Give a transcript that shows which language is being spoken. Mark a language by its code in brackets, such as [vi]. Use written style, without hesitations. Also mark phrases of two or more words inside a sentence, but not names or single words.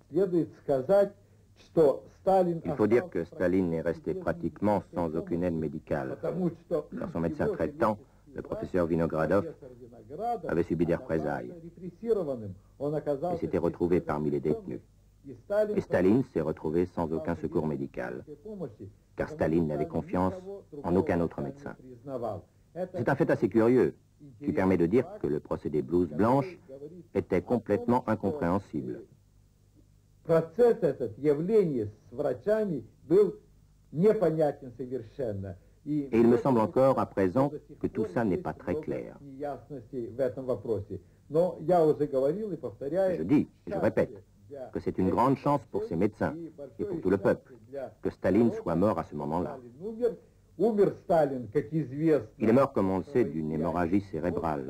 [fr] Il faut dire que Staline est resté pratiquement sans aucune aide médicale, car son médecin traitant, le professeur Vinogradov, avait subi des représailles et s'était retrouvé parmi les détenus. Et Staline s'est retrouvé sans aucun secours médical, car Staline n'avait confiance en aucun autre médecin. C'est un fait assez curieux, qui permet de dire que le procédé blouse blanche était complètement incompréhensible. [ru] Процесс этот, явление с врачами, был непонятен совершенно. [fr] Et il me semble encore à présent que tout ça n'est pas très clair. Je dis, et je répète, que c'est une grande chance pour ces médecins et pour tout le peuple que Staline soit mort à ce moment-là. Il est mort, comme on le sait, d'une hémorragie cérébrale.